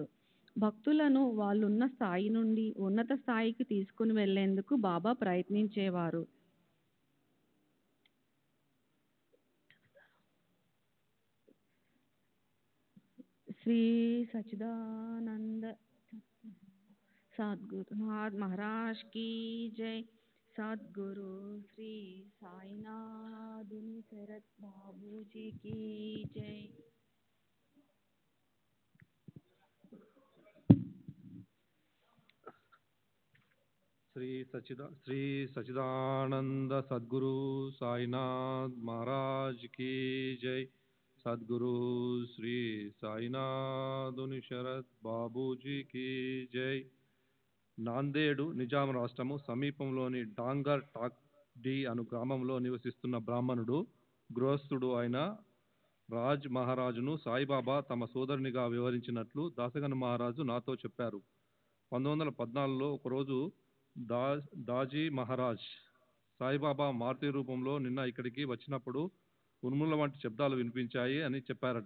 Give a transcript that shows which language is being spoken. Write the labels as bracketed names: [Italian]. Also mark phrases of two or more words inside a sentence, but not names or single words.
[Telugu] భక్తులను వాళ్ళున్న స్థాయి నుండి ఉన్నత స్థాయికి తీసుకుని వెళ్లేందుకు బాబా ప్రయత్నించేవారు. [Hindi] श्री सच्चिदानंद सद्गुरुनाथ महाराज की जय. सद्गुरु श्री साईनाथ शरद बाबू जी की जय. श्री सच्चिदानंद सद्गुरु साईनाथ महाराज की जय. सद्गुरु श्री साईनाथ शरद बाबू जी की जय. [Telugu] నాందేడు నిజాం రాష్ట్రము సమీపంలోని డాంగర్ టాక్ డి అను గ్రామంలో నివసిస్తున్న బ్రాహ్మణుడు గృహస్థుడు అయిన రాజ్ మహారాజును సాయిబాబా తమ సోదరునిగా వివరించినట్లు దాసగన మహారాజు నాతో చెప్పారు. 1914లో ఒకరోజు దాజీ మహారాజ్ సాయిబాబా మారుతి రూపంలో నిన్న ఇక్కడికి వచ్చినప్పుడు ఉరుముల వంటి శబ్దాలు వినిపించాయి అని చెప్పారట.